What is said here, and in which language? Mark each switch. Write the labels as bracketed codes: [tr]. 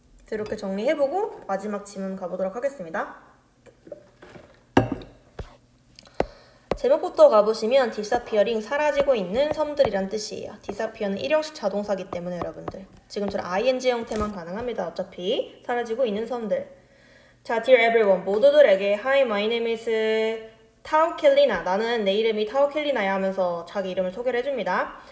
[ko] 이렇게 정리해보고 마지막 지문 가보도록 하겠습니다. 제목부터 가보시면 disappearing 사라지고 있는 섬들이란 뜻이에요. disappear는 일형식 자동사기 때문에 여러분들 지금처럼 ing 형태만 가능합니다. 어차피 사라지고 있는 섬들. 자, [en] dear everyone [ko] 모두들에게 [en] Hi, my name is 타오 켈리나. [ko] 나는 내 이름이 타오 켈리나야 하면서 자기 이름을 소개를 해줍니다.